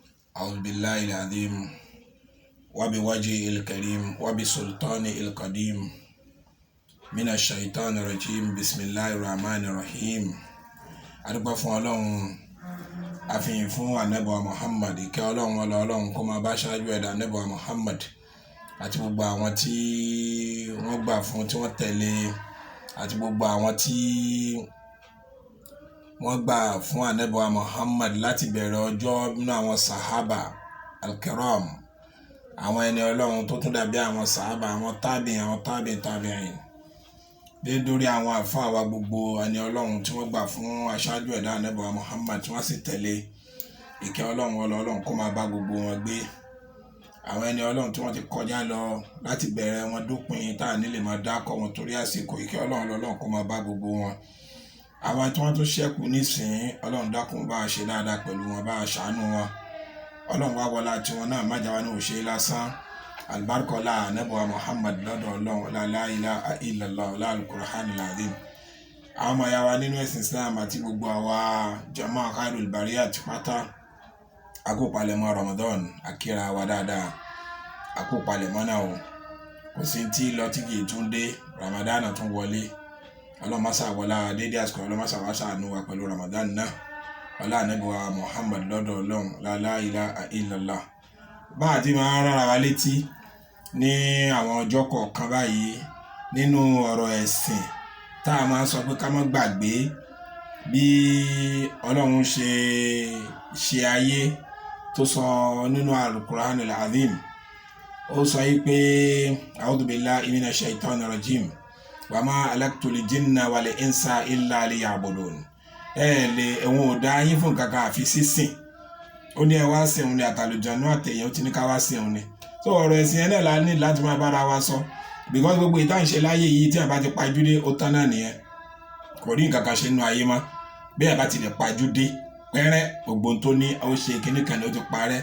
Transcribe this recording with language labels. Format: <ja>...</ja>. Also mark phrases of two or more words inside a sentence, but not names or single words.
<ar>أعوذ بالله العظيم وبوجهه الكريم وبسلطانه القديم من الشيطان الرجيم بسم الله الرحمن الرحيم.</ar> <yo>adúpẹ́ fún Ọlọ́run, àfihàn fún Ànábì wa Muhammad, ìkẹ́ Ọlọ́run Ọlọ́run kó máa bá ṣáájú ẹ̀dá Ànábì wa Muhammad àti gbogbo àwọn tí wọ́n gbà fún tí wọ́n tẹ̀lé àti gbogbo àwọn tí wọ́n gbà fún Ànábì wa Muhammad láti bẹ̀rẹ̀ ọjọ́ nínú àwọn</yo> <ar>الصحابة الكرام,</ar> <yo>àwọn ẹni Ọlọ́run tó tún dàbí àwọn sahaba, àwọn tabi'in dé dórí àwọn àfáà wa gbogbo ẹni Ọlọ́run tí wọ́n gbà fún aṣáájú ẹ̀dá Ànábì wa Muhammad tí wọ́n sì tẹ̀lé. Ìkẹ́ Ọlọ́run kó máa bá gbogbo wọn gbé. Àwọn ẹni Ọlọ́run tí wọ́n ti kọjá lọ láti bẹ̀rẹ̀ wọn dópin tá à nílè máa dákọ̀ wọn torí àsìkò. Ìkẹ́ Ọlọ́run kó máa bá gbogbo wọn. Àwọn tí wọ́n tún ṣẹ́kù nísìnyí, Ọlọ́run dákun bá a ṣe dáadáa pẹ̀lú wọn, bá a ṣàánú wọn. Ọlọ́run wá wọlá tí wọn náà má jà wá ní òṣè lásán. Albarkola Ànábì wa Muhammad lọ́dọ̀ Ọlọ́run,</yo> <ar>لا إله إلا الله, القرآن العظيم.</ar> <yo>Àwọn ọmọ ya wa nínú ẹ̀sìn Islam àti gbogbo àwa</yo> <ar>جماعة خير البرية</ar> <yo>pátá, àkópalẹ̀mọ́ Ramadan, àkírà wa dáadáa, àkópalẹ̀mọ́ náà o. Kò sí tí lọ tí kì í tún dé, Ramadan tún wọlé. Ọlọ́run má ṣà wọlá dédé àsìkò, Ọlọ́run má ṣà wá ṣàánú wa pẹ̀lú Ramadan náà. Ọlá Ànábì wa Muhammad lọ́dọ̀ Ọlọ́run,</yo> <ar>لا إله إلا الله.</ar> <yo>Bá àti máa rárá wa létí ní àwọn ọjọ́ kọ̀ọ̀kan báyìí nínú ọ̀rọ̀ ẹ̀sìn tá a máa sọ pé ká má gbàgbé bí Ọlọ́run ṣe ayé tó sọ nínú</yo> <ar>القرآن العظيم.</ar> <yo>Ó sọ yìí pé</yo> <ar>أعوذ بالله من الشيطان الرجيم وما خلقت الجن والإنس إلا ليعبدون.</ar> <yo>Ẹ̀wọ̀n ò dá yín fún kankan àfi sísìn. Ó ní ẹ wá sìn òun ni, àtàlùjànnú àtẹ̀yìn ó ti ní ká wá sìn òun ni. So ọ̀rọ̀ ẹ̀sìn yẹn náà la ní láti máa bára wa sọ, because gbogbo ìtàn ṣe láyé yìí tí a bá ti pajú dé ó tán náà nìyẹn, kò rí nǹkan kan ṣe nínú ayé mọ́. Bí a bá ti lè pajú dé pẹ́rẹ́ ògbón tó ní ó ṣe kíní kan ní ó ti parẹ́.</yo>